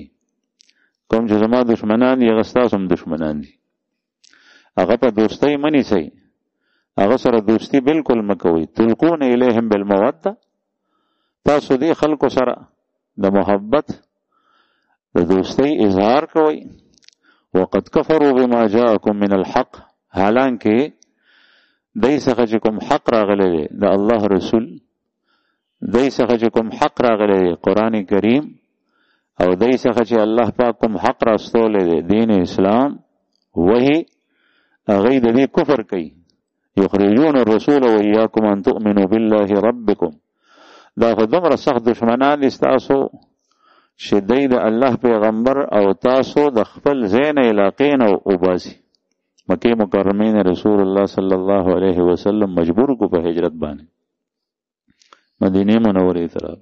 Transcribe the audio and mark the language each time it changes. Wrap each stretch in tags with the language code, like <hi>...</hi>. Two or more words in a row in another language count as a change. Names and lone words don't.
<ps>کوم چې زما دشمنان یې غستاسو هم دشمنان دي، هغه په دوستۍ منی سي، هغه سره دوستی بالکل مکوئ.</ps> <ar>تلقون الیهم بالموده،</ar> <ps>تاسو دې خلکو سره د محبت د دوستی اظهار کوئ.</ps> <ar>وقد کفروا بما جاءکم من الحق،</ar> <ps>حالانکه دای څخه چې کوم حق راغلی دی د الله رسول، دای څخه چې کوم حق راغلی دی قرآن کریم، او دای څخه چې الله پاک کوم حق راستولی دی دین اسلام، وهي هغوی د دې کفر کوي.</ps> <ar>یخرجون الرسول وایاکم ان تؤمنوا بالله ربکم،</ar> <ps>دا خو دومره سخت دشمنان دي ستاسو چې دی د الله پیغمبر او تاسو د خپل ځین علاقې نه وباسي. مکه مکرمه نه</ps> <ar>رسول الله صلی الله علیه وسلم</ar> <ps>مجبور کو په هجرت باندې مدینه منورې ته.</ps>